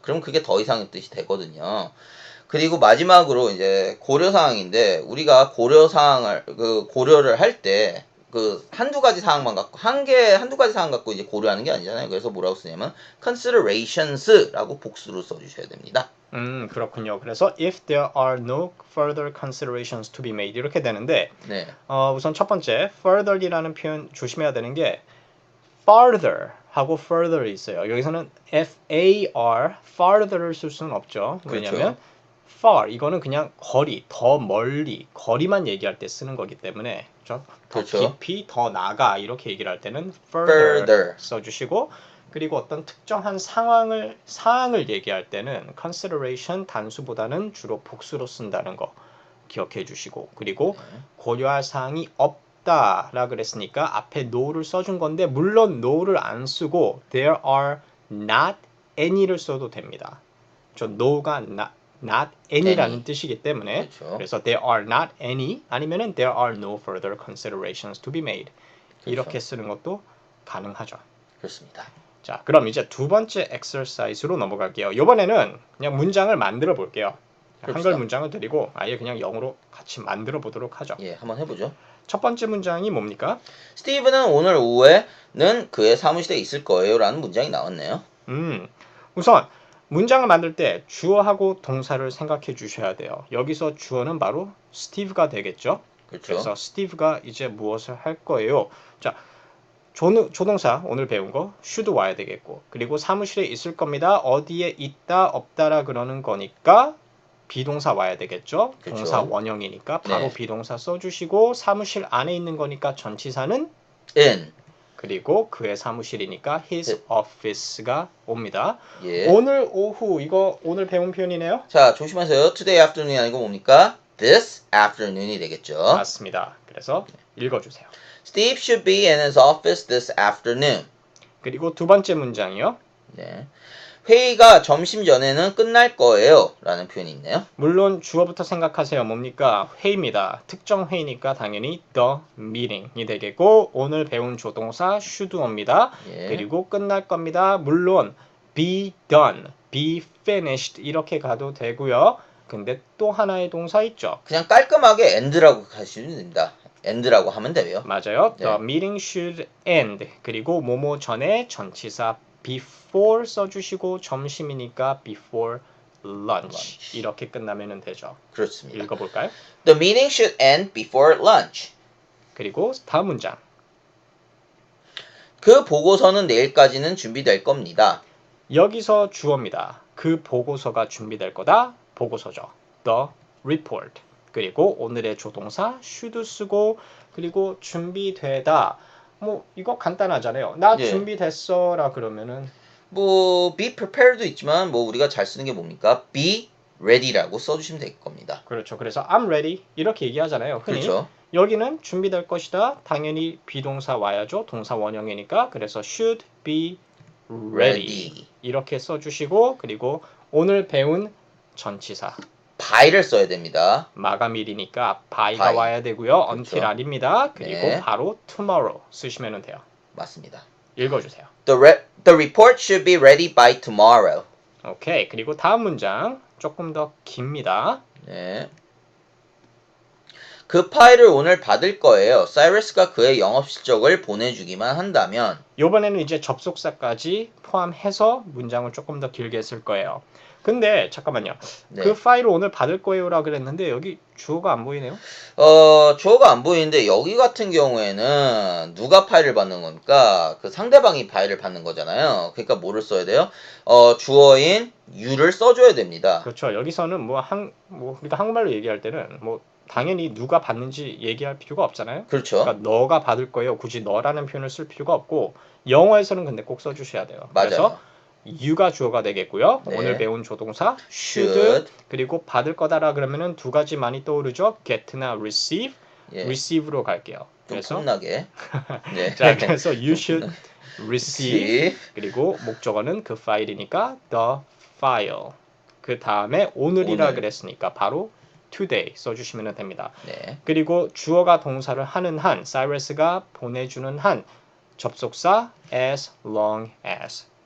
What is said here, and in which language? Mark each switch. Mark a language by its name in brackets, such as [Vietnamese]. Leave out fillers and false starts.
[Korean] 그럼 그게 더 이상의 뜻이 되거든요. 그리고 마지막으로 이제 고려사항인데 우리가 고려사항을 그 고려를 할 때 그 한두 가지 사항만 갖고 한두 가지 사항 갖고 이제 고려하는 게 아니잖아요. 그래서 뭐라고 쓰냐면 considerations라고 복수로 써주셔야 됩니다. 그렇군요. [English] 그래서 if there are no further considerations to be made [Korean] 이렇게 되는데 네. 우선 첫 번째 further이라는 표현 조심해야 되는 게 farther 하고 further이 있어요. 여기서는 FAR farther를 쓸 수는 없죠. 왜냐하면 그렇죠. far 이거는 그냥 거리, 더 멀리, 거리만 얘기할 때 쓰는 거기 때문에 더 그렇죠. 깊이, 더 나가 이렇게 얘기를 할 때는 further, [English] further. [Korean] 써주시고 그리고 어떤 특정한 사항을 얘기할 때는 consideration 단수보다는 주로 복수로 쓴다는 거 기억해 주시고 그리고 고려할 사항이 없다라 그랬으니까 앞에 no를 써준 건데 물론 no를 안 쓰고 [English] there are not any [Korean] 를 써도 됩니다. 저 no가 not any라는 [English] any. [Korean] 뜻이기 때문에 그렇죠. [English] 그래서 there are not any [Korean] 아니면은 [English] there are no further considerations to be made [Korean] 그렇죠. 이렇게 쓰는 것도 가능하죠. 그렇습니다. 자, 그럼 이제 두 번째 exercise로 넘어갈게요. 이번에는 그냥 문장을 만들어 볼게요. 그럽시다. 한글 문장을 드리고 아예 그냥 영어로 같이 만들어 보도록 하죠. 예, 한번 해보죠. 첫 번째 문장이 뭡니까? 스티브는 오늘 오후에는 그의 사무실에 있을 거예요 라는 문장이 나왔네요. 우선 문장을 만들 때 주어하고 동사를 생각해 주셔야 돼요. 여기서 주어는 바로 스티브가 되겠죠. 그렇죠. 그래서 스티브가 이제 무엇을 할 거예요? 자, 조동사 오늘 배운 거 should 와야 되겠고 그리고 사무실에 있을 겁니다. 어디에 있다 없다라 그러는 거니까 비동사 와야 되겠죠. 그렇죠. 동사 원형이니까 바로 네. 비동사 써주시고 사무실 안에 있는 거니까 전치사는 [English] in. [Korean] 그리고 그의 사무실이니까 his office가 옵니다. 예. 오늘 오후 이거 오늘 배운 표현이네요. 자, 조심하세요. [English] today afternoon [Korean] 이 아니고 뭡니까? [English] this afternoon [Korean] 이 되겠죠. 맞습니다. 그래서 읽어주세요. [English] Steve should be in his office this afternoon. [Korean] 그리고 두 번째 문장이요. 네. 회의가 점심 전에는 끝날 거예요 라는 표현이 있네요. 물론 주어부터 생각하세요. 뭡니까? 회의입니다. 특정 회의니까 당연히 [English] the meeting [Korean] 이 되겠고 오늘 배운 조동사 should입니다. 예. 그리고 끝날 겁니다. 물론 be done, be finished 이렇게 가도 되고요. 근데 또 하나의 동사 있죠. 그냥 깔끔하게 end라고 하시면 됩니다. end라고 하면 되고요. 맞아요. 네. [English] The meeting should end. [Korean] 그리고 뭐뭐 전에 전치사 before 써주시고 점심이니까 [English] before lunch. [Korean] 이렇게 끝나면 되죠. 그렇습니다. 읽어볼까요? [English] The meeting should end before lunch. [Korean] 그리고 다음 문장. 그 보고서는 내일까지는 준비될 겁니다. 여기서 주어입니다. 그 보고서가 준비될 거다. 보고서죠. The report. 그리고 오늘의 조동사 should 쓰고 그리고 준비되다. 뭐 이거 간단하잖아요. 나 예. 준비됐어라 그러면은 뭐 be prepared도 있지만 뭐 우리가 잘 쓰는 게 뭡니까? be ready라고 써주시면 될 겁니다. 그렇죠. 그래서 [English] I'm ready [Korean] 이렇게 얘기하잖아요. 흔히. 그렇죠. 여기는 준비될 것이다. 당연히 비동사 와야죠. 동사 원형이니까. 그래서 [English] should be ready. [Korean] 이렇게 써주시고 그리고 오늘 배운 전치사 by를 써야 됩니다. 마감일이니까 by가 [English] by. [Korean] 와야 되고요. 그렇죠. until 아닙니다. 그리고 네. 바로 tomorrow 쓰시면 돼요. 맞습니다. 읽어주세요. [English] The report should be ready by tomorrow. [Korean] 오케이. 그리고 다음 문장 조금 더 깁니다. 네. 그 파일을 오늘 받을 거예요. 사이러스가 그의 영업 실적을 보내주기만 한다면 이번에는 이제 접속사까지 포함해서 문장을 조금 더 길게 쓸 거예요. 근데 잠깐만요. 네. 그 파일을 오늘 받을 거예요라 그랬는데 여기 주어가 안 보이네요. 주어가 안 보이는데 여기 같은 경우에는 누가 파일을 받는 겁니까? 그 상대방이 파일을 받는 거잖아요. 그러니까 뭐를 써야 돼요? 주어인 you를 써줘야 됩니다. 그렇죠. 여기서는 뭐 우리가 한국말로 얘기할 때는 뭐 당연히 누가 받는지 얘기할 필요가 없잖아요. 그렇죠. 그러니까 너가 받을 거예요. 굳이 너라는 표현을 쓸 필요가 없고 영어에서는 근데 꼭 써주셔야 돼요. 맞아요. 그래서 you가 주어가 되겠고요. 네. 오늘 배운 조동사 should, [English] should. [Korean] 그리고 받을 거다라 그러면은 두 가지 많이 떠오르죠. [English] get나 receive. [Korean] 예. receive로 갈게요. 좀 그래서 폼나게. 네. [English] 자, 그래서 you should receive. receive. [Korean] 그리고 목적어는 그 파일이니까 the file. 그 다음에 오늘이라 오늘. 그랬으니까 바로 today 써주시면 됩니다. 네. 그리고 주어가 동사를 하는 한, 사이러스가 보내주는 한, 접속사 as long as.